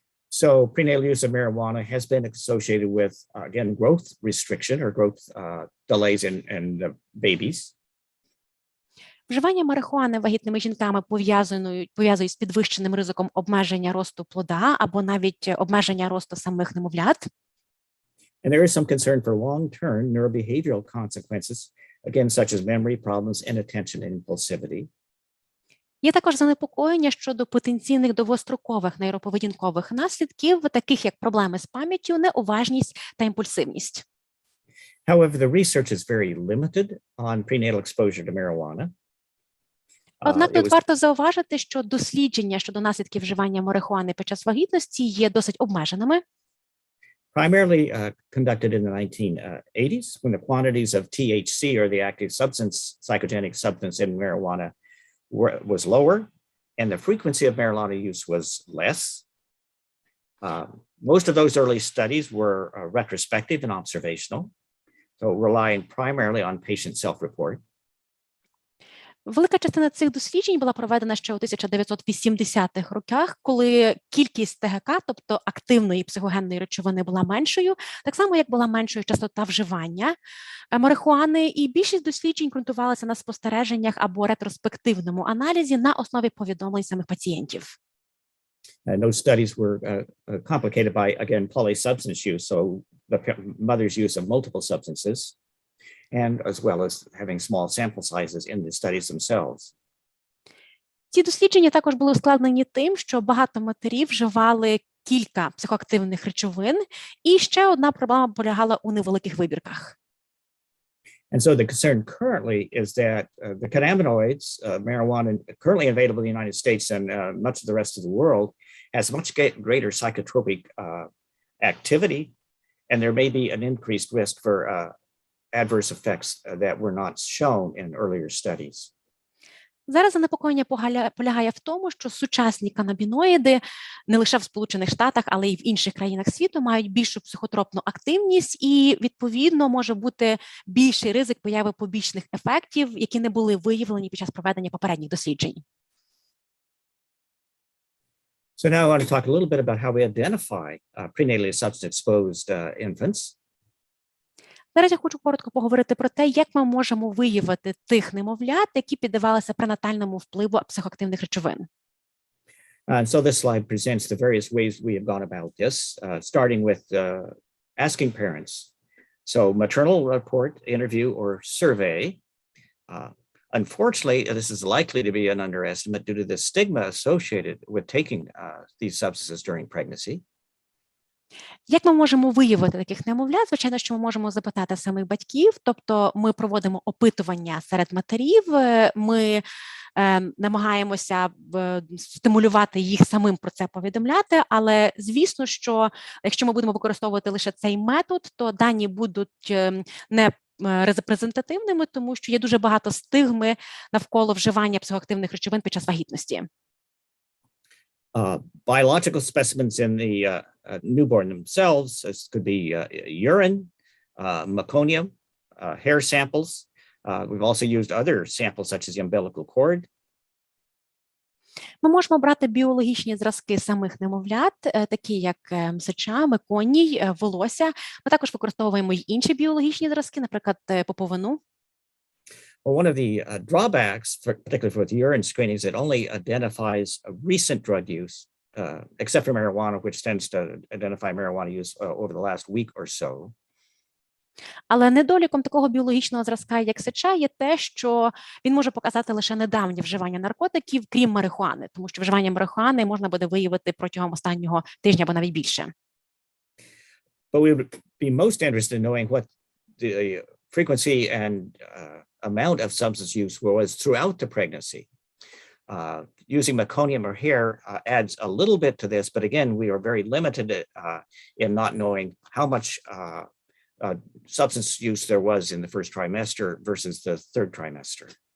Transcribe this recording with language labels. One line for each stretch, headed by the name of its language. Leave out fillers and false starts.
English: So prenatal use of marijuana has been associated with, again, growth restriction or growth delays in the babies.
Ukrainian: Вживання марихуани вагітними жінками пов'язують з підвищеним ризиком обмеження росту плода або навіть обмеження росту самих немовлят.
English: And there is some concern for long-term neurobehavioral consequences, again, such as memory problems, inattention, and impulsivity.
Ukrainian: Є також занепокоєння щодо потенційних довгострокових нейроповедінкових наслідків, таких як проблеми з пам'яттю, неуважність та імпульсивність.
English: However, the research is very limited on prenatal exposure to marijuana.
Ukrainian: Однак тут варто зауважити, що дослідження щодо наслідків вживання марихуани під час вагітності є досить обмеженими.
English: Primarily conducted in the 1980s when the quantities of THC or the active substance, psychogenic substance in marijuana was lower and the frequency of marijuana use was less. Most of those early studies were retrospective and observational, so relying primarily on patient self-report.
Ukrainian: Велика частина цих досліджень була проведена ще у 1980-х роках, коли кількість ТГК, тобто активної психогенної речовини, була меншою, так само, як була меншою частота вживання марихуани, і більшість досліджень ґрунтувалася на спостереженнях або ретроспективному аналізі на основі повідомлень самих пацієнтів.
English: And those studies were complicated by, again, polysubstance use, so the mother's use of multiple substances. and as well as having small sample sizes in the studies themselves.
Ukrainian: Ці дослідження також були ускладнені тим, що багато матерів вживали кілька психоактивних речовин, і ще одна проблема полягала у невеликих вибірках.
English: And so the concern currently is that the cannabinoids, marijuana, currently available in the United States and much of the rest of the world, has much greater psychotropic activity, and there may be an increased risk for adverse effects that were not shown in earlier studies.
Ukrainian: Зараз занепокоєння полягає в тому, що сучасні канабіноїди не лише в Сполучених Штатах, але й в інших країнах світу мають більшу психотропну активність і, відповідно, може бути більший ризик появи побічних ефектів, які не були виявлені під час проведення попередніх досліджень.
English: So now I want to talk a little bit about how we identify prenatally substance-exposed infants.
Ukrainian: Зараз я хочу коротко поговорити про те, як ми можемо виявити тих немовлят, які піддавалися пренатальному впливу психоактивних речовин.
English: And so this slide presents the various ways we have gone about this, starting with asking parents. So maternal report, interview, or survey. Unfortunately, this is likely to be an underestimate due to the stigma associated with taking these substances during pregnancy.
Ukrainian: Як ми можемо виявити таких немовлят? Звичайно, що ми можемо запитати самих батьків, тобто ми проводимо опитування серед матерів, ми намагаємося стимулювати їх самим про це повідомляти, але звісно, що якщо ми будемо використовувати лише цей метод, то дані будуть не репрезентативними, тому що є дуже багато стигми навколо вживання психоактивних речовин під час вагітності.
English: Biological specimens in the newborn themselves, this could be urine, meconium, hair samples. We've also used other samples such as the umbilical cord.
Ukrainian: Ми можемо брати біологічні зразки самих немовлят, такі як сеча, меконій, волосся. Ми також використовуємо й інші біологічні зразки, наприклад, поповину.
English: Well, one of the drawbacks, particularly for the urine screening, is it only identifies recent drug use, except for marijuana, which tends to identify marijuana use over the last week or so.
Ukrainian: Але недоліком такого біологічного зразка, як сеча, є те, що він може показати лише недавнє вживання наркотиків, крім марихуани, тому що вживання марихуани можна буде виявити протягом останнього тижня або навіть більше.
English: But we would be most interested in knowing what the frequency and amount of substance use was throughout the pregnancy. Using meconium or hair adds a little bit to this, but again, we are very limited in not knowing how much substance use there was in the first trimester versus the third trimester.